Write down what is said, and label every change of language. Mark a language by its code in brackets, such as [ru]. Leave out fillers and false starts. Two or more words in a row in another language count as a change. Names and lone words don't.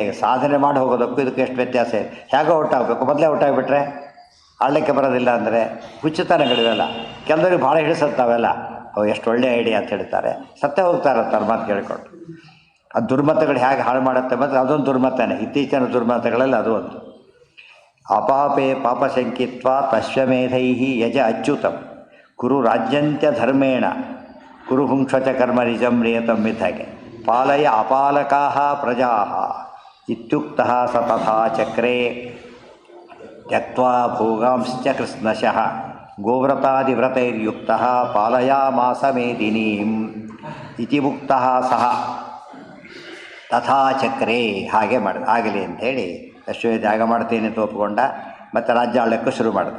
[kn] ಈಗ ಸಾಧನೆ ಮಾಡಿ ಹೋಗೋದಕ್ಕೂ ಇದಕ್ಕೂ ಎಷ್ಟು ವ್ಯತ್ಯಾಸ ಇದೆ. ಹೇಗೋ ಹೊಟ್ಟಾಗಬೇಕು, ಮೊದಲೇ ಹೊಟ್ಟಾಗ್ಬಿಟ್ರೆ ಆಡಲಿಕ್ಕೆ ಬರೋದಿಲ್ಲ ಅಂದರೆ ಹುಚ್ಚುತನಗಳಿವೆಲ್ಲ. ಕೆಲವರಿಗೆ ಭಾಳ ಹಿಡಿಸುತ್ತಾವೆಲ್ಲ, ಅವು ಎಷ್ಟು ಒಳ್ಳೆಯ ಐಡಿಯಾ ಅಂತ ಹೇಳ್ತಾರೆ, ಸತ್ತೇ ಹೋಗ್ತಾರೆ ಅಂತಾರೆ ಮಾತು ಕೇಳಿಕೊಂಡು. ಅದು ದುರ್ಮತಗಳು ಹೇಗೆ ಹಾಳು ಮಾಡುತ್ತೆ ಮತ್ತು ಅದೊಂದು ದುರ್ಮತನೇ. ಇತ್ತೀಚಿನ ದುರ್ಮತಗಳಲ್ಲಿ ಅದು ಒಂದು. [sa] ಅಪಾಪೇ ಪಾಪ ಸಂಕಿತ್ವ ಅಶ್ವಮೇಧೈ ಯಜ ಅಚ್ಯುತಂ ಕುರು ರಾಜ್ಯಂತ್ಯ ಧರ್ಮೇಣ ಕುರು ಹುಂಕ್ಷಚ ಕರ್ಮ ನಿಜಂ ನಿಯತಂ ಮಿಥಗೆ ಪಾಲಯ ಅಪಾಲಕಾ ಪ್ರಜಾ ಇತ್ಯುಕ್ತ ಸ ತಥಾ ಚಕ್ರೆ ತ್ಯಕ್ತ್ವಾ ಭೋಗಾಂಶ್ಚ ಕೃಷ್ಣಶಃ ಗೋವ್ರತಾದಿವ್ರತೈರ್ಯುಕ್ತಃ ಪಾಲಯಾಮಾಸ ಮೇದಿನೀಂ ಇತಿ ಮುಕ್ತಃ ಸಹ ತಥಾ ಚಕ್ರೆ. [kn] ಹಾಗೆ ಆಗಲಿ ಅಂಥೇಳಿ ಅಶ್ವಮೇಧ ಯಾಗ ಮಾಡ್ತೀನಿ ಅಂತ ಒಪ್ಪಿಕೊಂಡ. ಮತ್ತು ರಾಜ್ಯ ಆಳಕ್ಕೆ ಶುರು ಮಾಡ್ದ.